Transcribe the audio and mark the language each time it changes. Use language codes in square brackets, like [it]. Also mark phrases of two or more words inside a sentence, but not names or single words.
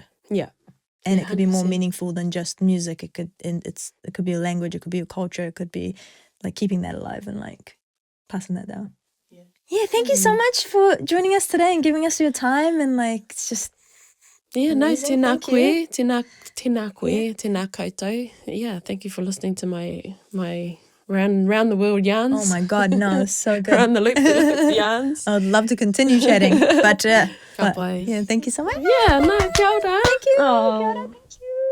[en] Yeah. And it could be more meaningful than just music. It could be a language, it could be a culture, it could be like keeping that alive and like passing that down. Yeah, thank you so much for joining us today and giving us your time, and like, it's just amazing. [mi] Tēnā koe, tēnā koutou. [en] Yeah, thank you for listening to my round the world yarns. Oh my God, no, it's so good. Round the loop yarns. I would love to continue chatting, but [mi] Ka pai. [en] yeah, thank you so much. Yeah, no, [mi] kia ora. [en] Thank you. Oh. [mi] Kia ora, [en] thank you.